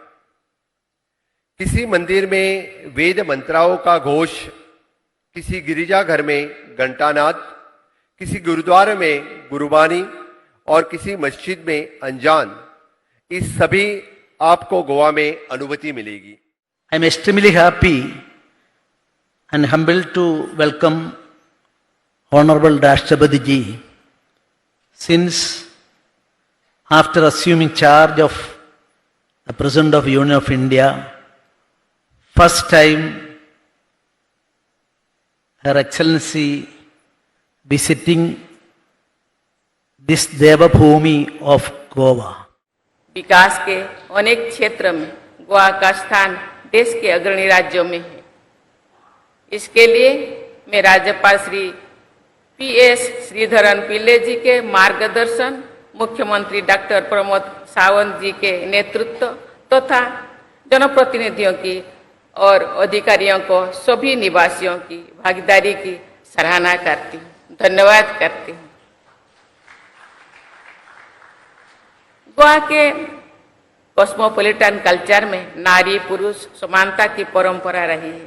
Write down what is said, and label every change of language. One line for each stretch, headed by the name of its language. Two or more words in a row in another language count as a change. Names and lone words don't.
Hindi: किसी मंदिर में वेद मंत्राओं का घोष, किसी गिरिजाघर में घंटानाद, किसी गुरुद्वारे में गुरुबानी और किसी मस्जिद में अंजान, इस सभी आपको गोवा में अनुभूति मिलेगी।
English: I am extremely happy and humbled to welcome Honorable Rashtrapati Ji, since after assuming charge of the President of Union of India, first time Her Excellency visiting this Devabhoomi of Goa.
Hindi: विकास के अनेक क्षेत्र में गोवा का स्थान देश के अग्रणी राज्यों में है। इसके लिए मैं राज्यपाल श्री PS श्रीधरन पिल्ले जी के मार्गदर्शन, मुख्यमंत्री डॉक्टर प्रमोद सावंत जी के नेतृत्व तथा जनप्रतिनिधियों की और अधिकारियों को, सभी निवासियों की भागीदारी की सराहना करती हूँ, धन्यवाद करती हूँ। गोवा के
English: cosmopolitan culture
Hindi: में नारी पुरुष समानता की परंपरा रही है।